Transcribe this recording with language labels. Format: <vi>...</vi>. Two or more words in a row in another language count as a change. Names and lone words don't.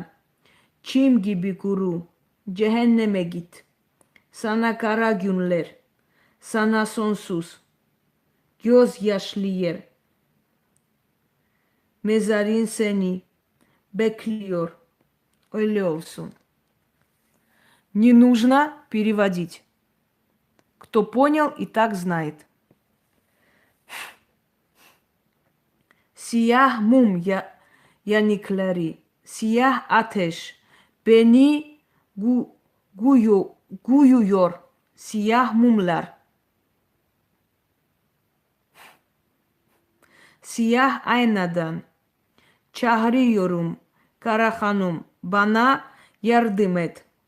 <tr>Çim gibi kuru. Cehenneme git. Sana kara günler. Sana sonsuz. Gözyaşlı yer. Mezarın seni bekliyor. Öyle olsun.</tr> <ru>Не нужно переводить. Кто понял и так знает.</ru> <tr>Siyah mum yanıkları, siyah ateş beni guyuyor. Siyah mumlar. Siyah aynadan çağırıyorum kara hanım, bana yardım et.</tr>